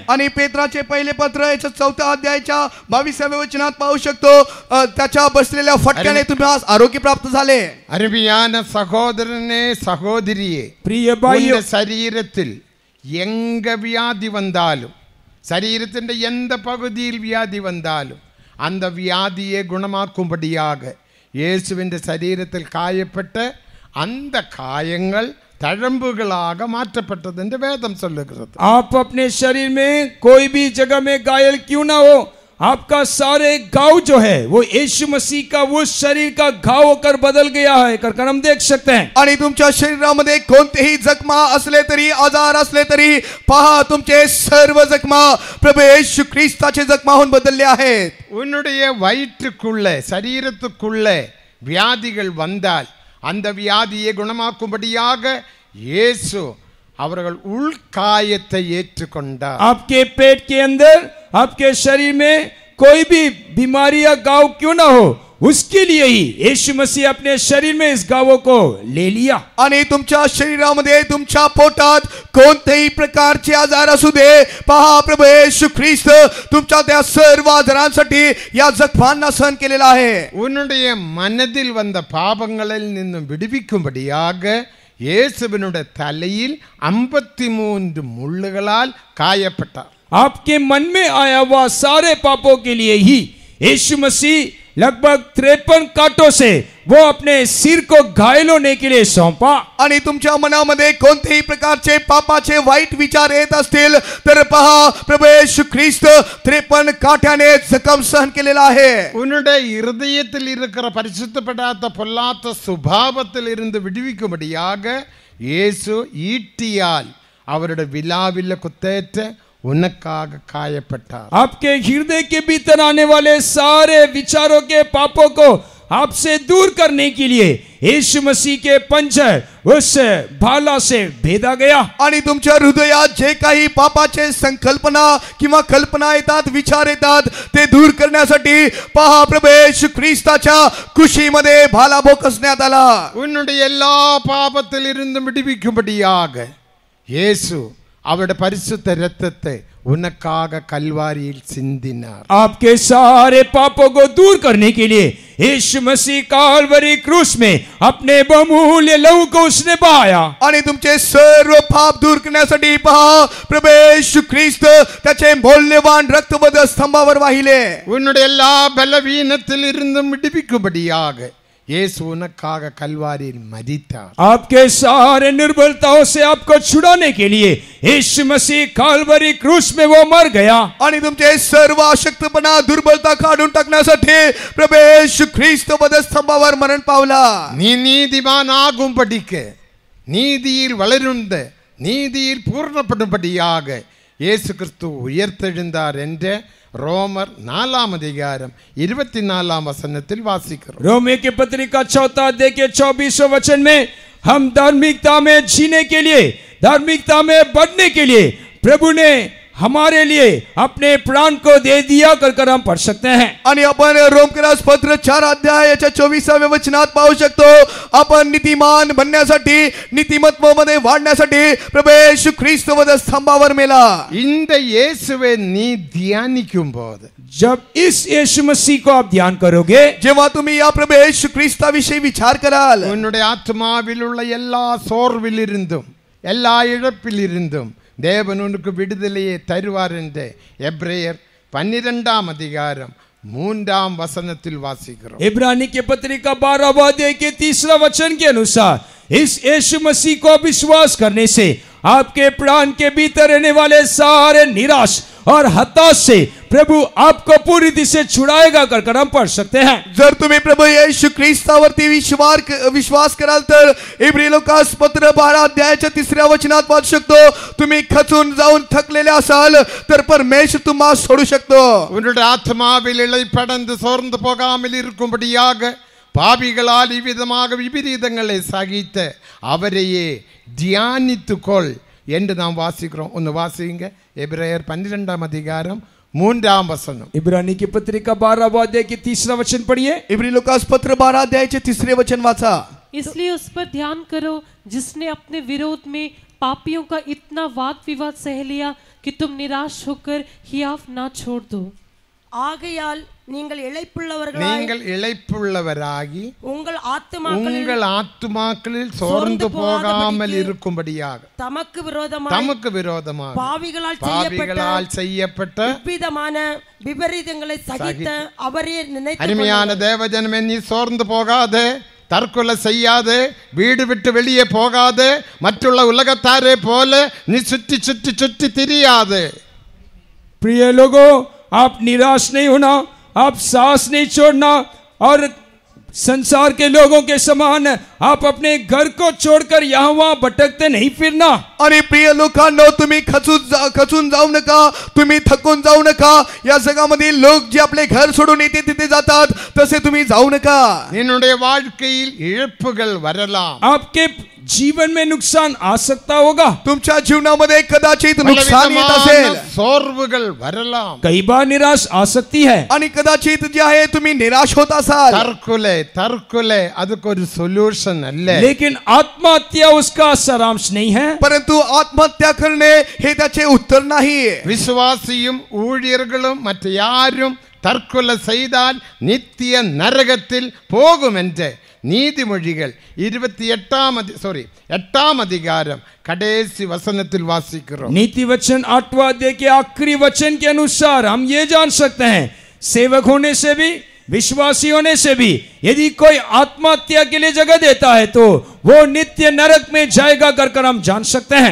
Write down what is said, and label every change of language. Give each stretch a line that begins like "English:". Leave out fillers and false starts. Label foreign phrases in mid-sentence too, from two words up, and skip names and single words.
Marathi: आणि पेत्राचे पहिले पत्र याच्या 4 अध्यायाच्या 22व्या वचनात पाहू शकतो, त्याच्या बसलेल्या फटक्याने तुम्हाला आरोग्य प्राप्त झाले.
Tamil: அருமையான சகோதரனே சகோதரியே,
Hindi: प्रिय भाइयों,
Tamil: சரீரத்தில் எங்க வியாதி வந்தாலும், சரீரத்தின் எந்த பகுதியில் வியாதி வந்தாலும் அந்த வியாதியை குணமாக்கும்படியாக இயேசுவின் சரீரத்தில் காயப்பட்ட அந்த காயங்கள் தழம்புகளாக மாற்றப்பட்டது என்று வேதம் சொல்லுகிறது.
Hindi: आप अपने शरीर में कोई भी जगह में घायल क्यों ना हो, आपका सारे घाव जो है वो यीशु मसीह का वो शरीर का घाव होकर बदल गया है कर हम देख सकते हैं.
Marathi: आणि तुमच्या शरीरामध्ये कोणतेही जखमा असले तरी, आजार असले तरी, पहा तुमचे सर्व जखमा प्रभू येशू ख्रिस्ताचे जखमाहून बदलले आहेत.
Tamil: உன்னுடைய வயிற்றுக்குள்ளே சரீரத்துக்குள்ளே வியாதிகள் வந்தால் அந்த வியாதியை குணமாக்கும்படியாக இயேசு அவர்கள் உள்காயத்தை ஏற்றுக்கொண்டார்.
Hindi: आपके पेट के अंदर, आपके शरीर में कोई भी बीमारी या घाव क्यों ना हो, उसके लिए ही यीशु मसीह अपने शरीर में इस घावों को ले लिया.
Marathi: आणि तुमच्या शरीरामध्ये, तुमच्या पोटात कोणतेही प्रकारचे आजार असू दे, पहा प्रभू येशू ख्रिस्त तुमच्या त्या सर्व आजारांसाठी या जखमांना सहन केलेला आहे.
Tamil: உன்னுடைய மனதில் வந்த பாவங்களில் நின்னும் விடுவிக்கும்படியாக இயேசுவினுடைய தலையில் 53 முள்ளுகளால் காயப்பட்டார்.
Hindi: आपके मन में आया हुआ सारे पापों के लिए ही यीशु मसीह लगभग 53 कांटों से वो अपने सिर को घायल होने के लिए सौंपा.
Marathi: आणि तुमच्या मनामध्ये कोणतेही प्रकारचे पापाचे वाईट विचार येत असतील तर पहा प्रभू येशू ख्रिस्त 53 काठ्याने जखम सहन केलेला आहे.
Tamil: உன்னுடைய இருதயத்தில் இருக்கிற பரிசுத்தப்படாத பொல்லாத சுபாவத்தில் இருந்து விடுவிக்கும்படியாக இயேசு ஈட்டியால் அவருடைய விலாவில குத்தேற்ற உனக்காக காயப்பட்டார்.
Hindi: आपके हृदय के भीतर आने वाले सारे विचारों के पापों को आपसे दूर करने के लिए यीशु मसीह के पंजर उस भाला से भेदा गया.
Marathi: आणि तुमच्या हृदयात जे काही पापाचे संकल्पना किंवा कल्पना येतात, विचार येतात, ते दूर करण्यासाठी पहा प्रभू येशू ख्रिस्ताच्या कुशीमध्ये भाला बोकसण्यात आला.
Tamil: உன்னுடைய எல்லா பாபத்தில் இருந்தும் விடுவிக்கும்படியாக இயேசு அவருடைய பரிசுத்த இரத்தத்தை உனக்காக கல்வாரியில் சிந்தினார்.
Hindi: आपके सारे पापों को दूर करने के लिए यीशु मसीह काल्वरी क्रूस में अपने बहुमूल्य लहू को उसने बहाया.
Marathi: आणि तुमचे सर्व पाप दूर करण्यासाठी पहा प्रभू येशू ख्रिस्त त्याचे मौल्यवान रक्तबद स्तंभावर वाहिले.
Tamil: உன்னுடைய எல்லா பலவீனத்தில் இருந்தும் விடுவிக்கும்படியாக இயேசு உனக்காக கல்வாரியில் மரித்தார்.
Hindi: आपके सारे निर्बलताओं से आपको छुड़ाने के लिए यीशु मसीह काल्वरी क्रूस में वो मर गया.
Marathi: आणि तुमचे सर्व अशक्तपणा, दुर्बलता काढून टाकण्यासाठी प्रभू येशू ख्रिस्त वधस्तंभावर मरण पावला.
Tamil: நீ நீதிமானாகும்படிக்கு, நீதியில் வளருந்த, நீதியில் பூர்ணப்படும்படியாக இயேசு கிறிஸ்து உயிர்த்தெழுந்தார் என்ற ரோமர் 4 அதிகாரம் 24 வசனத்தில் வாசிக்கிறோம்.
Hindi: रोमियो की पत्रिका 4 अध्याय के 24वें वचन में हम धार्मिकता में जीने के लिए, धार्मिकता में बढ़ने के लिए प्रभु ने हमारे लिए अपने प्राण को दे दिया कर हम पढ़ सकते हैं.
Marathi: आणि आपण रोमकरास पत्र 4 अध्यायाच्या 24व्या वचनात पाहू शकतो, आपण नीतिमान बनण्यासाठी, नीतिमत्वामध्ये वाढण्यासाठी प्रभू येशू ख्रिस्त वधस्तंभावर मेला.
Tamil: இந்த இயேசுவை நீ தியானிக்கும் போது,
Hindi: जब इस यीशु मसीह को आप ध्यान करोगे,
Marathi: जेव्हा तुम्ही या प्रभू येशू ख्रिस्ताविषयी विचार कराल,
Tamil: உன்னுடைய ஆத்மாவில் உள்ள எல்லா சோர்விலிருந்தும், எல்லா இழப்பிலிருந்தும் தேவன் உனக்கு விடுதலையை தருவார் என்று எபிரேயர் 12 அதிகாரம் 3 வசனத்தில் வாசிக்கிறோம்.
Hindi: इब्रानी की पत्रिका 12 अध्याय के 3 वचन के अनुसार इस यीशु मसीह को विश्वास करने से आपके प्राण के भीतर रहने वाले सारे निराश और हताश से प्रभु आपको पूरी दिशा से छुड़ाएगा कर हम पढ़ सकते हैं.
Marathi: जर तुम्ही प्रभू येशू ख्रिस्तावरती विश्वास कराल तर इब्री लोकास पत्र 12 अध्यायाच्या 3 वचनात वाचू शकतो, तुम्ही खचून जाऊन थकलेले असाल तर परमेश्वर तुम्हाला सोडू शकतो.
Tamil: உன்னுடைய ஆத்மாவில் இளைப்படந்து சோர்ந்து போகாமல் இருக்கும்படியாக பாவிகளால் இவ்விதமாக விபரீதங்களை சகித்த அவரையே தியானித்துக்கொள் என்று நாம் வாசிக்கிறோம். ஒன்று வாசிங்க, எபிரேயர் 12 அதிகாரம் 3 वचन.
Hindi: इब्रानी की पत्रिका 12 अध्याय के 3 वचन पढ़िए.
Marathi: इब्री लोकास पत्र 12 अध्यायाचे 3 वचन वाचा.
Hindi: इसलिए उस पर ध्यान करो जिसने अपने विरोध में पापियों का इतना वाद विवाद सह लिया कि तुम निराश होकर हियाव ना छोड़ दो.
Tamil: ஆகையால் நீங்கள் இளைப்புள்ளவராகி உங்கள் ஆத்துமாக்களில் சோர்ந்து போகாமல் இருக்கும்படியாக தமக்கு விரோதமாக பாவிகளால் செய்யப்பட்ட விதமான விபரீதங்களை சகித்த அவரே நினைத்து. அருமையான தேவஜனமே, நீ சோர்ந்து போகாதே, தற்கொலை செய்யாதே, வீடு விட்டு வெளியே போகாதே, மற்றுள்ள உலகத்தாரே போல நீ சுற்றி சுற்றி சுற்றி திரியாதே.
Hindi: प्रिय लोगों, आप निराश नहीं होना, आप सांस नहीं छोड़ना और संसार के लोगों के समान आप अपने घर को छोड़कर यहाँ वहाँ भटकते नहीं फिरना.
Marathi: आणि प्रिय लोकांनो, तुम्ही खचून जाऊ नका, तुम्ही थकून जाऊ नका. या जगामधील लोक जे आपले घर सोडून येते तिथे जातात तसे तुम्ही जाऊ नका.
Tamil: என்னுடைய வாழ்க்கையில் இழப்புகள் வரலாம்.
Hindi: आपके जीवन में नुकसान आ सकता होगा।
Marathi: तुमच्या जीवनामध्ये कदाचित नुकसान येत असेल
Tamil: பலவிதமான சோர்வுகள் வரலாம்.
Hindi: कई बार निराश आ सकती है।
Marathi: आणि कदाचित जे आहे तुम्ही निराश होत असाल,
Tamil: தற்கொலை அதுக்கு ஒரு சொல்யூஷன் அல்ல.
Hindi: लेकिन आत्महत्या उसका सारांश नहीं है।
Marathi: परंतु आत्महत्या करणे हे त्याचे उत्तर नाही.
Tamil: விசுவாசியும் ஊழியர்களும் மற்ற யாரும் தற்கொலை செய்தால் நித்திய நரகத்தில் போகும் என்ற நீதிமொழிகள் 8ஆம் அதிகாரம் கடைசி வசனத்தில் வாசிக்கிறோம்.
Hindi: नीति वचन 8वां अध्याय के आखिरी वचन के अनुसार हम ये जान सकते हैं, सेवक होने से भी विश्वासी होने से भी यदि कोई आत्महत्या के लिए जगह देता है तो वो नित्य नरक में जाएगा कर हम जान सकते हैं।